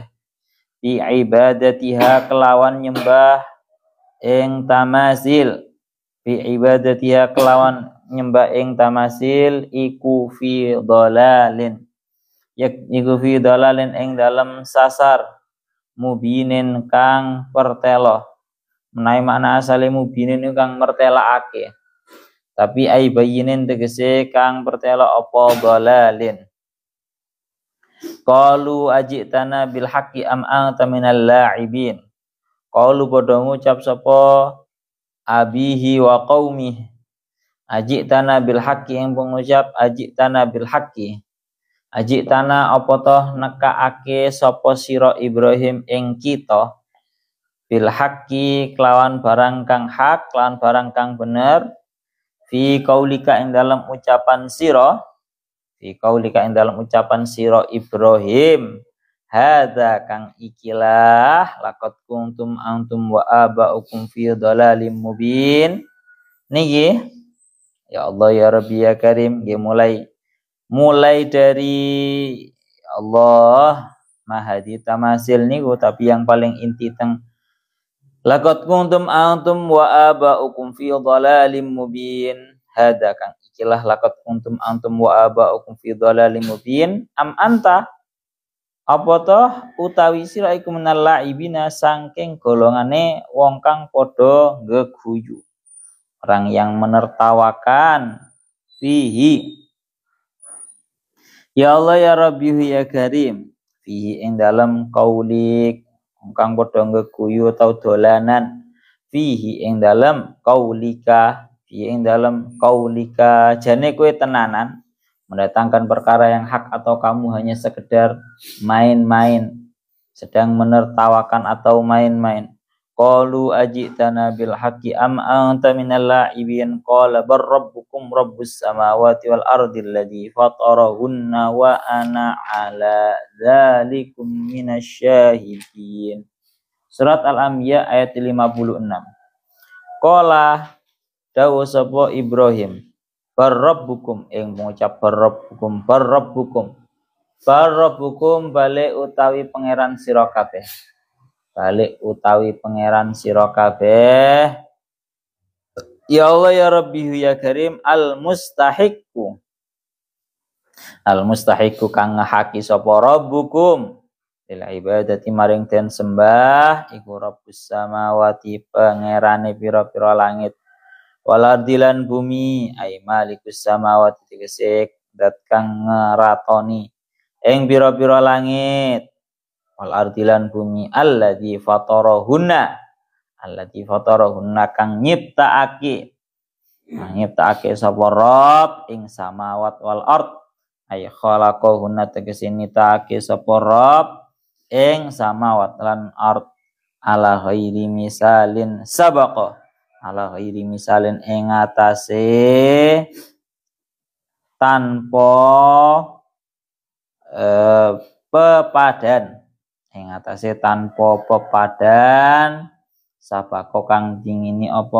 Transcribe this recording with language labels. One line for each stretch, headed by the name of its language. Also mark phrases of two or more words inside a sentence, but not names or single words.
Arabic: بعبادتها
Javanese: kelawan nyembah ing tamasil.
Arabic: بعبادتها
Javanese: kelawan nyembah ing tamasil iku
Arabic: في ضلال.
Javanese: Iku
Arabic: في ضلال
Javanese: ing dalam sasar mubinin kang pertelo. Menawi makna asale mubinin kang mertelaake. Tapi
Arabic: أي بيّن
Javanese: tegese kang pertelo apa dhalalin.
Arabic: قالوا أجئتنا بالحق أم أنت من اللاعبين.
Javanese: Qalu padha ngucap sapa
Arabic: أبيه وقومه. أجئتنا بالحق
Indonesian: yang pengucap
Arabic: أجئتنا بالحق.
Javanese: Ajitana apa toh nekaake sapa sira Ibrahim ing kita
Arabic: بالحق
Javanese: kelawan barang kang hak, kelawan barang kang bener,
Arabic: في قولك
Javanese: ing dalam ucapan sira,
Arabic: في قولك
Javanese: ing dalam ucapan sira Ibrahim, hadza kang ikilah
Arabic: لقد كنتم أنتم وآباؤكم في ضلال مبين. Niki يا الله يا رب يا كريم,
Javanese: nggih mulai dari Allah Mahadi tamasil niku,
Indonesian: tapi yang paling inti
Arabic: teng لقد كنتم أنتم وآباؤكم في ضلال مبين. Hada
Javanese: kang ikilah
Arabic: لقد كنتم أنتم وآباؤكم في ضلال مبين. أم أنت
Javanese: apa toh utawi sira iku
Arabic: من اللاعبين
Javanese: saking golongane wong kang padha geguyu.
Indonesian: Orang yang menertawakan fihi.
Arabic: يا الله يا رب يا كريم
Javanese: fihi ing dalam kaulik kang padha ngeguyu atau dolanan fihi ing dalam kaulika, fihi ing dalam kaulika jane kowe tenanan
Indonesian: mendatangkan perkara yang hak atau kamu hanya sekedar main-main, sedang menertawakan atau main-main.
Arabic: قالوا أجئتنا بالحق أم أنت من اللاعبين. قال بل ربكم رب السماوات والأرض الذي فطرهن وأنا على ذلكم من الشاهدين.
Indonesian: Surat Al-Anbiya ayat 56.
Javanese: Qala dawu sapa Ibrahim
Arabic: بل ربكم
Javanese: ing mengucap
Arabic: بل ربكم
Javanese: balik utawi pangeran sira kabeh. Balik utawi pangeran sira kabeh.
Arabic: يا الله يا رب يا كريم المستحق
Javanese: kang ngahaki sapa rabbukum
Arabic: للعبادة
Javanese: maring den sembah iku
Arabic: رب السماوات
Javanese: pangerane pira-pira langit wal ardilan bumi
Arabic: أي مالك السماوات
Javanese: tegese dat kang ngeratoni ing pira-pira langit wal ardilan bumi
Arabic: الذي فطرهن
Javanese: kang nyiptaake sapa Rabb ing
Arabic: السماوات والأرض أي خلقهن
Javanese: tegese nitaake sapa Rabb ing samawat lan ard
Arabic: على غير مثال سبق
Javanese: ing atase tanpa pepadan ing atase tanpa pepadan sabako kang dingini apa